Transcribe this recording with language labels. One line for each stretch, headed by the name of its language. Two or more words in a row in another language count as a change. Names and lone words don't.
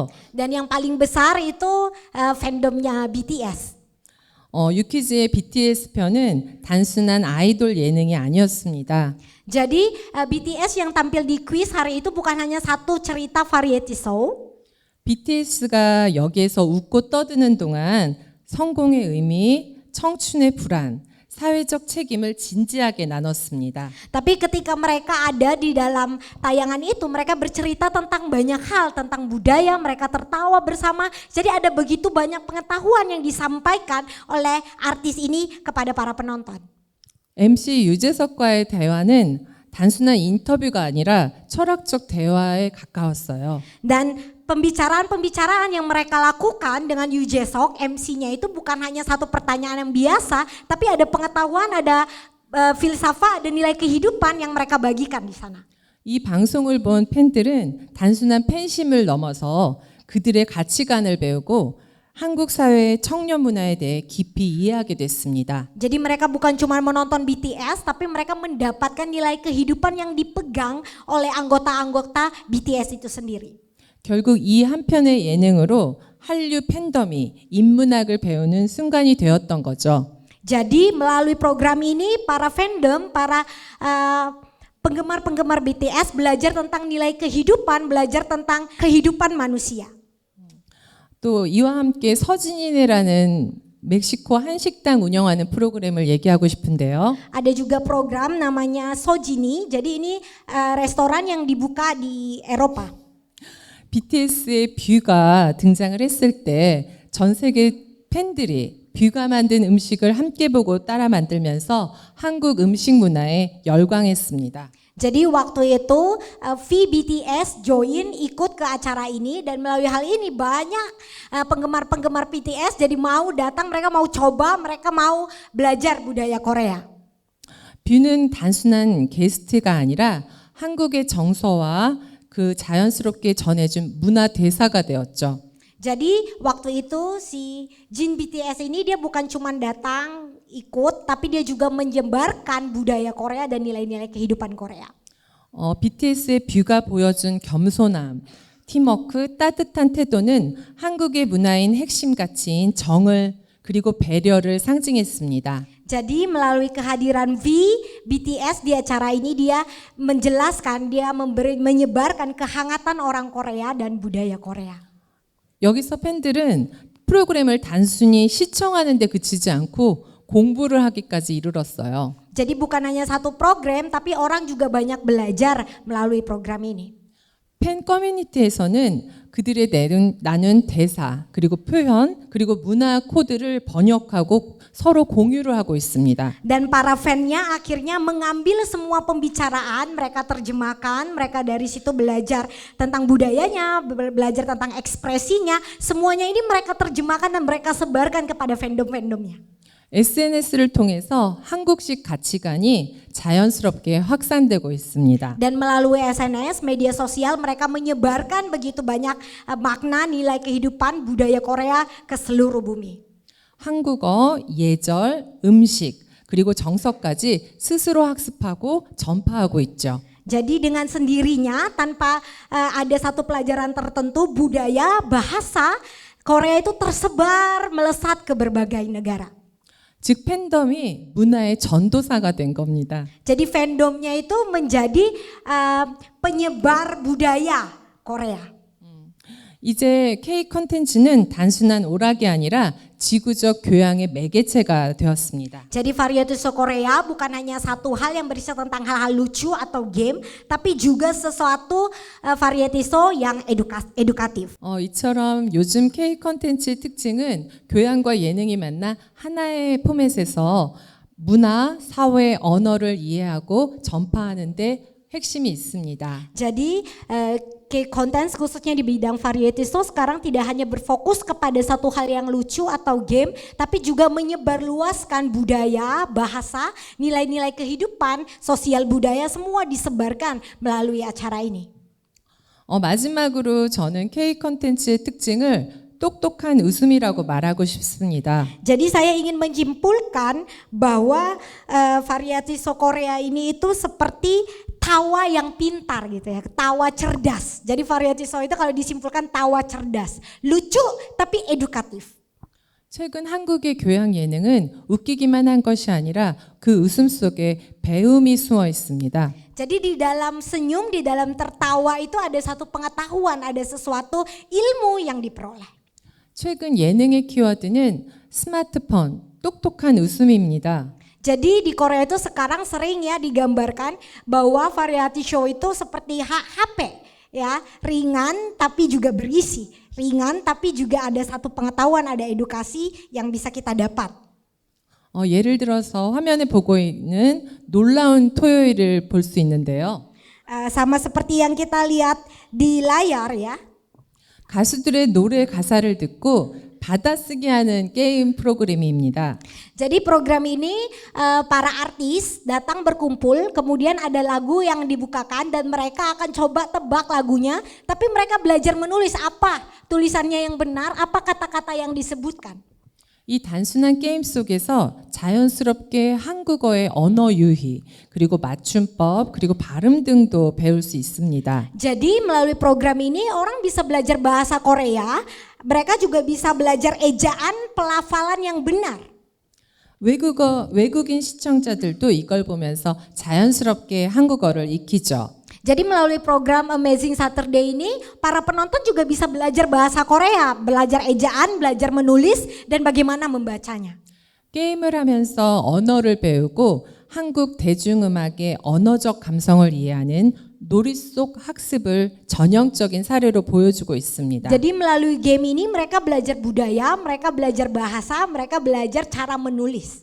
Indonesian: Dan yang paling besar itu fandomnya BTS.
Korean: 유키즈의 BTS 편은 단순한 아이돌 예능이 아니었습니다.
Indonesian: Jadi BTS yang tampil di quiz hari itu bukan hanya satu cerita
English: variety show.
Korean: BTS가 여기에서 웃고 떠드는 동안 성공의 의미, 청춘의 불안, 사회적 책임을 진지하게 나눴습니다.
Indonesian: Tapi ketika mereka ada di dalam tayangan itu, mereka bercerita tentang banyak hal, tentang budaya, mereka tertawa bersama. Jadi ada begitu banyak pengetahuan yang disampaikan oleh artis ini kepada para penonton.
Korean: MC 유재석과의 대화는 단순한 인터뷰가 아니라 철학적 대화에 가까웠어요.
Indonesian: Dan pembicaraan-pembicaraan yang mereka lakukan dengan Yu Jae-seok, MC-nya itu bukan hanya satu pertanyaan yang biasa, tapi ada pengetahuan, ada filsafat, ada nilai kehidupan yang mereka bagikan di sana.
Korean: 이 방송을 본 팬들은 단순한 팬심을 넘어서 그들의 가치관을 배우고 한국 사회의 청년 문화에 대해 깊이 이해하게 됐습니다.
Indonesian: Jadi mereka bukan cuma menonton BTS, tapi mereka mendapatkan nilai kehidupan yang dipegang oleh anggota-anggota BTS itu sendiri.
Korean: 결국 이 한 편의 예능으로 한류 팬덤이 인문학을 배우는 순간이 되었던 거죠.
Indonesian: Jadi melalui program ini para fandom, para penggemar-penggemar BTS belajar tentang nilai kehidupan, belajar tentang kehidupan manusia.
Korean: 또 이와 함께 서진이네라는 멕시코 한식당 운영하는 프로그램을 얘기하고 싶은데요.
Indonesian: Ada juga program namanya Sojini. Jadi ini restoran yang dibuka di Eropa.
Korean: BTS의 뷰가 등장을 했을 때 전 세계 팬들이 뷰가 만든 음식을 함께 보고 따라 만들면서 한국 음식 문화에 열광했습니다.
Indonesian: Jadi waktu itu BTS join ikut ke acara ini dan melalui hal ini banyak penggemar-penggemar BTS jadi mau datang, mereka mau coba, mereka mau belajar budaya Korea.
Korean: 뷰는 단순한 게스트가 아니라 한국의 정서와 그 자연스럽게 전해준 문화 대사가 되었죠.
Indonesian: Jadi waktu itu si Jin BTS ini dia bukan cuma datang ikut, tapi dia juga menyebarkan budaya Korea dan nilai-nilai kehidupan Korea.
Korean: BTS의 뷰가 보여준 겸손함, 팀워크, 따뜻한 태도는 한국의 문화인 핵심 가치인 정을 그리고 배려를 상징했습니다.
Indonesian: Jadi melalui kehadiran V, BTS di acara ini dia menjelaskan, dia menyebarkan kehangatan orang Korea dan budaya Korea.
Korean: 여기서 팬들은 프로그램을 단순히 시청하는 데 그치지 않고 공부를 하기까지 이르렀어요.
Indonesian: Jadi bukan hanya satu program, tapi orang juga banyak belajar melalui program ini.
Korean: 팬 커뮤니티에서는 그들의 나눈 대사, 그리고 표현, 그리고 문화 코드를 번역하고 서로 공유를 하고 있습니다.
Indonesian: Dan para fannya akhirnya mengambil semua pembicaraan, mereka terjemahkan, mereka dari situ belajar tentang budayanya, belajar tentang ekspresinya, semuanya ini mereka terjemahkan dan mereka sebarkan kepada fandom-fandomnya.
Korean: SNS를 통해서 한국식 가치관이 자연스럽게 확산되고 있습니다.
Indonesian: Dan melalui SNS, media sosial, mereka menyebarkan begitu banyak makna, nilai kehidupan, budaya Korea ke seluruh bumi.
Korean: 한국어, 예절, 음식, 그리고 정서까지 스스로 학습하고 전파하고 있죠.
Indonesian: Jadi dengan sendirinya tanpa ada satu pelajaran tertentu, budaya, bahasa Korea itu tersebar melesat ke berbagai negara.
Korean: 즉 팬덤이 문화의 전도사가 된 겁니다.
Indonesian: Jadi fandomnya itu menjadi penyebar budaya Korea.
Korean: 이제 K 콘텐츠는 단순한 오락이 아니라 지구적 교양의 매개체가 되었습니다.
Indonesian: Jadi
English: variety show
Indonesian: Korea bukan hanya satu hal yang berisi tentang hal-hal lucu atau game, tapi juga sesuatu
English: variety show
Indonesian: yang edukatif.
Korean: 이처럼 요즘 K 콘텐츠의 특징은 교양과 예능이 만나 하나의 포맷에서 문화, 사회, 언어를 이해하고 전파하는 데 핵심이 있습니다.
Indonesian: Jadi K-content khususnya di bidang
English: variety show
Indonesian: sekarang tidak hanya berfokus kepada satu hal yang lucu atau game, tapi juga menyebarluaskan budaya, bahasa, nilai-nilai kehidupan, sosial budaya semua disebarkan melalui acara ini.
Korean: 마지막으로 저는 K 콘텐츠의 특징을 똑똑한 웃음이라고 말하고 싶습니다.
Indonesian: Jadi saya ingin menyimpulkan bahwa
English: variety show
Indonesian: Korea ini itu seperti tawa yang pintar gitu ya, tawa cerdas. Jadi
English: variety show
Indonesian: itu kalau disimpulkan tawa cerdas, lucu tapi edukatif.
Korean: 최근 한국의 교양 예능은 웃기기만 한 것이 아니라 그 웃음 속에 배움이 숨어 있습니다.
Indonesian: Jadi di dalam senyum, di dalam tertawa itu ada satu pengetahuan, ada sesuatu ilmu yang diperoleh.
Korean: 최근 예능의 키워드는 스마트폰, 똑똑한 웃음입니다.
Indonesian: Jadi di Korea itu sekarang sering ya digambarkan bahwa
English: variety show
Indonesian: itu seperti HP ya, ringan tapi juga berisi, ringan tapi juga ada satu pengetahuan, ada edukasi yang bisa kita dapat.
Korean: 예를 들어서 화면에 보고 있는 놀라운 토요일을 볼 수 있는데요.
Indonesian: Sama seperti yang kita lihat di layar ya.
Korean: 가수들의 노래 가사를 듣고 받아쓰기 하는 게임 프로그램입니다.
Indonesian: Jadi program ini para artis datang berkumpul, kemudian ada lagu yang dibukakan dan mereka akan coba tebak lagunya, tapi mereka belajar menulis apa tulisannya yang benar, apa kata-kata yang disebutkan.
Korean: 이 단순한 게임 속에서 자연스럽게 한국어의 언어 유희, 그리고 맞춤법, 그리고 발음 등도 배울 수 있습니다.
Indonesian: Jadi melalui program ini orang bisa belajar bahasa Korea, mereka juga bisa belajar ejaan, pelafalan yang benar.
Korean: 외국인 시청자들도 이걸 보면서 자연스럽게 한국어를 익히죠.
Indonesian: Jadi melalui program Amazing Saturday ini, para penonton juga bisa belajar bahasa Korea, belajar ejaan, belajar menulis, dan bagaimana membacanya.
Korean: 게임을 하면서 언어를 배우고 한국 대중음악의 언어적 감성을 이해하는 놀이 속 학습을 전형적인 사례로 보여주고 있습니다.
Indonesian: Jadi melalui game ini mereka belajar budaya, mereka belajar bahasa, mereka belajar cara menulis.